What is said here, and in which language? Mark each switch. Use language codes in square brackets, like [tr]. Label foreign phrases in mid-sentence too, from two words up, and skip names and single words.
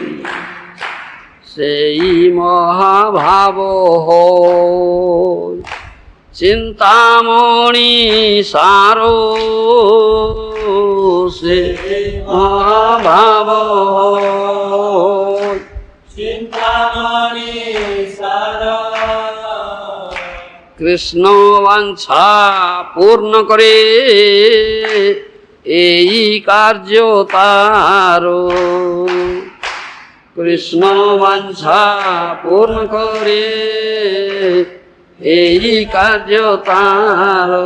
[or] ସେଇ ମହାଭାବ ହୋଇ ଚିନ୍ତାମଣି ସାର ସେଇ ମହାଭାବ ହୋଇ [bn] চিন্তামণি সার কৃষ্ণ বাঞ্ছা পূর্ণ করে এই কার্য তার। কৃষ্ণ বাঞ্ছা পূর্ণ করে এই কার্য তার।